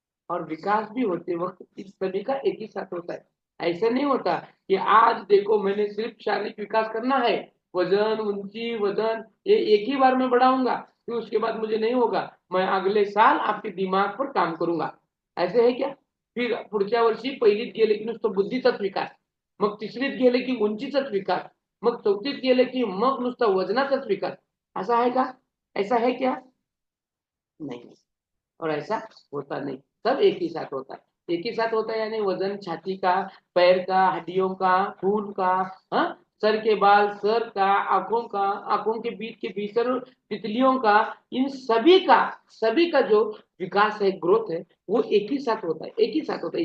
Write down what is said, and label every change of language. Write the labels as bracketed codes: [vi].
[hi] और विकास भी होते वक्त इस सभी का एक ही साथ होता है। ऐसा नहीं होता कि आज देखो मैंने सिर्फ शारीरिक विकास करना है, वजन, ऊंची, वजन, ये एक ही बार में बढ़ाऊंगा, फिर उसके बाद मुझे नहीं होगा, मैं अगले साल आपके दिमाग पर काम करूंगा, ऐसे है क्या? [mr] फिर पुढच्या वर्षी पहिलीत गेले की नुसतं बुद्धीचाच विकास, मग तिसरीत गेले की उंचीचाच विकास, मग चौथीत गेले की मग नुसतं वजनाचाच विकास, ऐसा है का? [hi] ऐसा है क्या? नहीं, और ऐसा होता नहीं, सब एक ही साथ होता है। एक ही साथ होता है यानी वजन छाती का, पैर का, हड्डियों का, खून का, हाँ, सर के बाल, सर का, आंखों के बीच के भीतर तितलियों का, इन सभी का जो विकास है, ग्रोथ है, वो एक ही साथ होता है, एक ही साथ होता है।